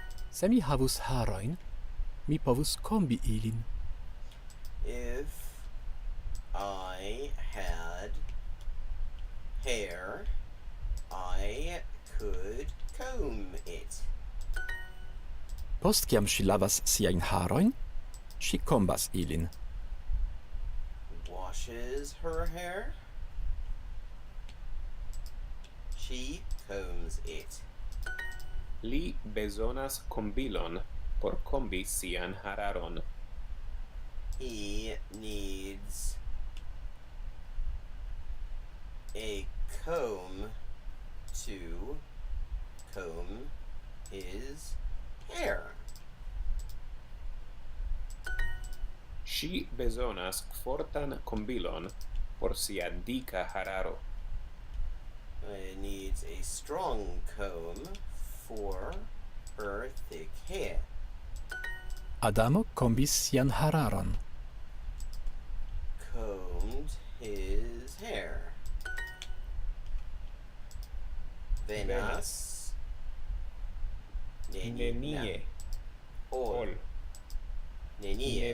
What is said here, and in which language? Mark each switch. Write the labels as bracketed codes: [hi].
[eo] Se mi havus harojn, mi povus kombi ilin. [en] If I had hair, I could comb it. [eo] Post kiam ŝi lavas siajn harojn, ŝi kombas ilin. [en] Washes her hair. She combs it. [eo] Li bezonas kombilon por kombi sian hararon. [en] He needs a comb to comb his hair. [eo] Ŝi bezonas fortan kombilon por sia dika hararo. [en] Needs a strong comb for her thick hair. [eo] Adamo kombis sian hararon. [en] Combed his hair. [eo] Venas. Nenie. Ol. Nenie.